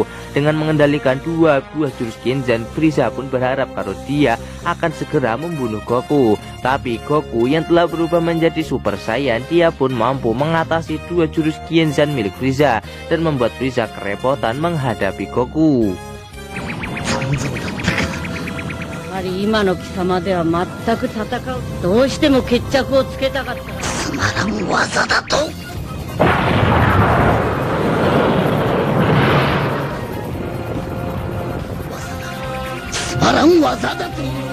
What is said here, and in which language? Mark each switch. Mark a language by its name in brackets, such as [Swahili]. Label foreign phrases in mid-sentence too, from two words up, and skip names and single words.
[Indonesian] Dengan mengendalikan dua buah jurus Gienzan, Frieza pun berharap kalau dia akan segera membunuh Goku. Tapi Goku yang telah berubah menjadi Super Saiyan, dia pun mampu mengatasi dua jurus Gienzan milik Frieza dan membuat Frieza kerepotan menghadapi Goku. [Japanese] 今の貴様では全く戦う。どうしても決着をつけたかった。つまらん技だと。つまらん技だと。